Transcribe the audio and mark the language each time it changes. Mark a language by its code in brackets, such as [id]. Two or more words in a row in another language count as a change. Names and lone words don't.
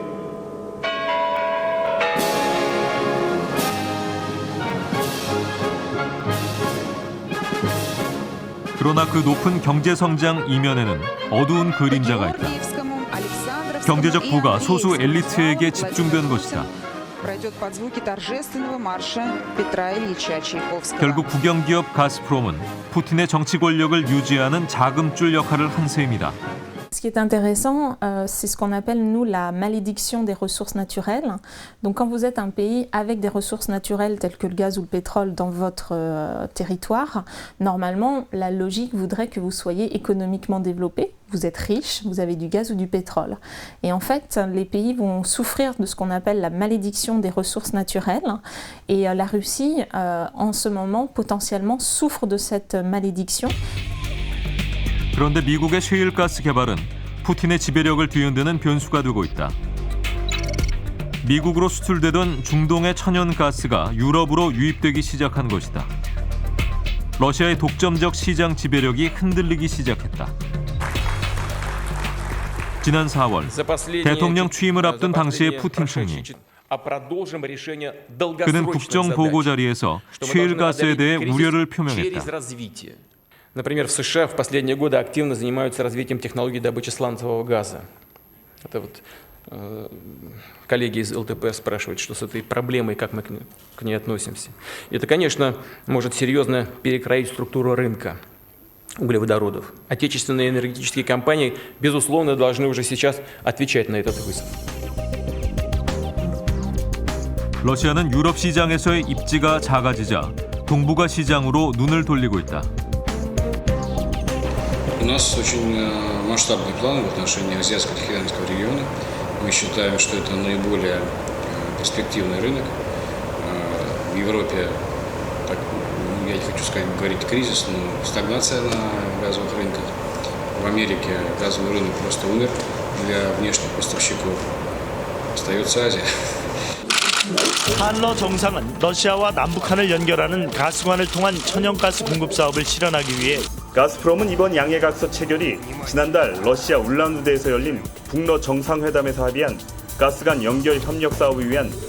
[ko] 그러나 그 높은 경제 성장 이면에는 어두운 그림자가 있다. 경제적 부가 소수 엘리트에게 집중된 것이다. 결국 국영기업 가스프롬은 푸틴의 정치 권력을 유지하는 자금줄 역할을 한 셈이다. [fr] Ce qui est intéressant, c'est ce qu'on appelle, nous, la malédiction des ressources naturelles. Donc quand vous êtes un pays avec des ressources naturelles telles que le gaz ou le pétrole dans votre territoire, normalement, la logique voudrait que vous soyez économiquement développé. Vous êtes riche, vous avez du gaz ou du pétrole. Et en fait, les pays vont souffrir de ce qu'on appelle la malédiction des ressources naturelles. Et la Russie, en ce moment, potentiellement, souffre de cette malédiction. [ko] 그런데 미국의 셰일가스 개발은 푸틴의 지배력을 뒤흔드는 변수가 되고 있다. 미국으로 수출되던 중동의 천연가스가 유럽으로 유입되기 시작한 것이다. 러시아의 독점적 시장 지배력이 흔들리기 시작했다. 지난 4월 대통령 취임을 앞둔 당시의 푸틴 총리. 그는 국정보고 자리에서 셰일가스에 대해 우려를 표명했다. [ru] Например, в США в последние годы активно занимаются развитием технологий добычи сланцевого газа. Это вот коллеги из ЛТП спрашивают, что с этой проблемой, как мы к ней относимся. И это, конечно, может серьезно перекроить структуру рынка углеводородов. Отечественные энергетические компании, безусловно, должны уже сейчас отвечать на этот вызов. [ko] 러시아는 유럽 시장에서의 입지가 작아지자 동북아 시장으로 눈을 돌리고 있다. [ru] У нас очень масштабные планы в отношении Азиатско-Тихоокеанского региона. Мы считаем, что это наиболее перспективный рынок. В Европе, так, я не хочу сказать, говорить кризис, но стагнация на газовых рынках. В Америке газовый рынок просто умер для внешних поставщиков. Остается Азия. [ko] 한러 정상은 러시아와 남북한을 연결하는 가스관을 통한 천연가스 공급 사업을 실현하기 위해 가스프롬은 이번 양해각서 체결이 지난달 러시아 울란우드에서 열린 북러 정상회담에서 합의한 가스관 연결 협력 사업을 위한